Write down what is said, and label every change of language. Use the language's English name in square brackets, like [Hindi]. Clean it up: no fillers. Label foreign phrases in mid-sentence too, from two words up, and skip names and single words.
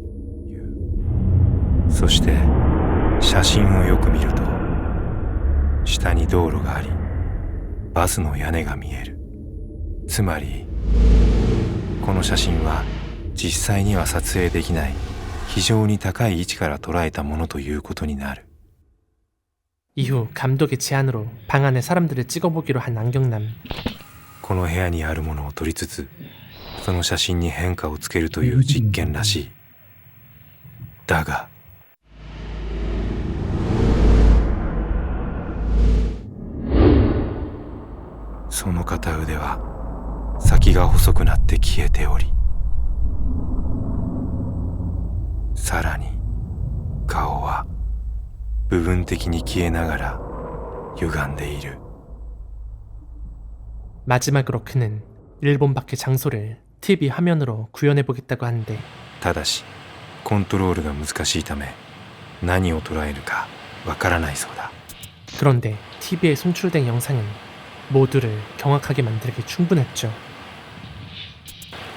[Japanese] そして写真をよく見ると下に道路がありバスの屋根が見える。つまりこの写真は実際には撮影できない非常に高い位置から捉えたものということになる。 [Korean] 이후 감독의 제안으로 방 안에 사람들을 찍어보기로 한 안경남. [Japanese] この部屋にあるものを撮りつつその写真に変化をつけるという実験らしい。だがその片腕は先が細くなって消えており、さらに顔は部分的に消えながら歪んでいる。 [Korean] 마지막으로 그는 일본 밖의 장소를 TV 화면으로 구현해보겠다고 하는데 [Japanese] ただしコントロールが難しいため何を捉えるかわからないそうだ。 [Korean] 그런데 TV에 송출된 영상은 모두를 경악하게 만들기 충분했죠.